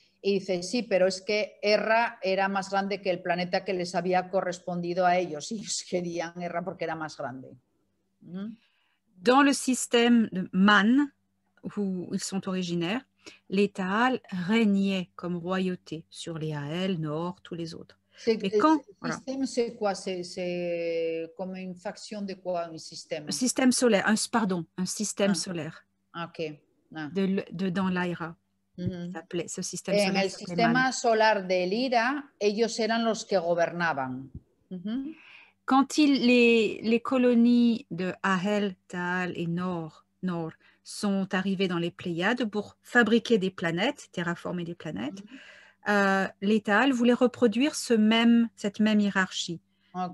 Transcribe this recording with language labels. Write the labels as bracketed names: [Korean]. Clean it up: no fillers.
[Spanish] Y dice, sí, pero es que Erra era más grande que el planeta que les había correspondido a ellos. Y ellos querían Erra porque era más grande. [French] Dans le système de Man, où ils sont originaires, les Taal régnaient comme royauté sur les Ael, Nord, tous les autres. Mais quand, le système, c'est quoi? C'est comme une faction de quoi, un système? Un système solaire, un système solaire. Ok. Dans l'Aira. S'appelait ce système [Spanish] En [French] solaire. [Spanish] el sistema solar de Lira, ellos eran los que gobernaban. [French] Quand les colonies de Ahel, Taal et Nord sont arrivées dans les Pléiades pour fabriquer des planètes, terraformer des planètes, les Taal voulaient reproduire cette même hiérarchie. Okay.